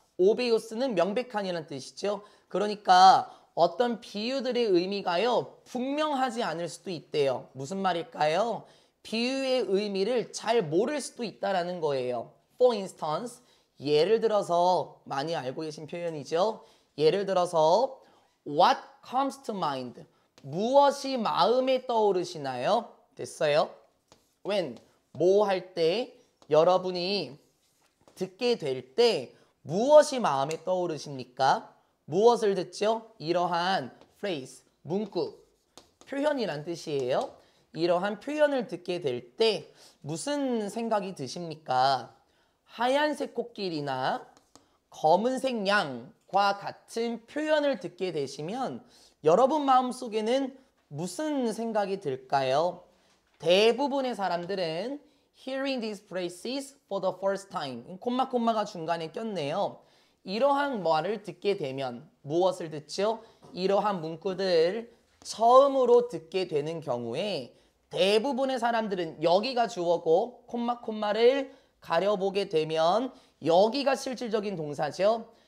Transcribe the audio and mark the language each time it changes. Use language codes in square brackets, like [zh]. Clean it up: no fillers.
[ko] obvious는 명백한이라는 뜻이죠. 그러니까 어떤 비유들의 의미가요, 분명하지 않을 수도 있대요. 무슨 말일까요? 비유의 의미를 잘 모를 수도 있다라는 거예요. [en] For instance, [ko] 예를 들어서 많이 알고 계신 표현이죠. 예를 들어서 [en] what comes to mind? [ko] 무엇이 마음에 떠오르시나요? 됐어요? when, 뭐 할 때, 여러분이 듣게 될 때 무엇이 마음에 떠오르십니까? 무엇을 듣죠? 이러한 phrase, 문구, 표현이란 뜻이에요. 이러한 표현을 듣게 될 때 무슨 생각이 드십니까? 하얀색 코끼리나 검은색 양과 같은 표현을 듣게 되시면 여러분 마음속에는 무슨 생각이 들까요? 대부분의 사람들은 [en] hearing these phrases for the first time. [ko] 콤마가 중간에 꼈네요. 이러한 말을 듣게 되면 무엇을 듣죠? 이러한 문구들 처음으로 듣게 되는 경우에 대부분의 사람들은 여기가 주어고 콤마를 가려보게 되면 여기가 실질적인 동사죠.